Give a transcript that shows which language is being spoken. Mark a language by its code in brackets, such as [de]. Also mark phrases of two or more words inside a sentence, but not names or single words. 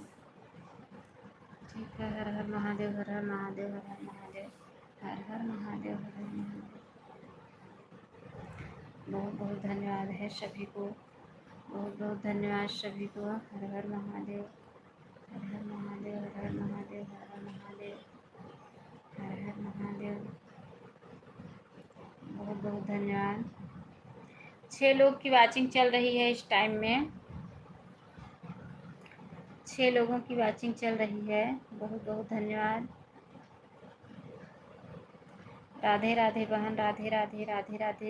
[hi] ठीक है, हर हर महादेव, हर हर महादेव, हर हर महादेव, हर हर महादेव, हर हर महादेव। बहुत बहुत धन्यवाद है सभी को, बहुत बहुत धन्यवाद सभी को। हर हर महादेव, हर हर महादेव, हर हर महादेव, हर हर महादेव, हर हर महादेव। बहुत बहुत धन्यवाद। 6 लोग की वाचिंग चल रही है इस टाइम में, 6 लोगों की वाचिंग चल रही है। बहुत बहुत धन्यवाद। राधे राधे बहन, राधे राधे राधे राधे।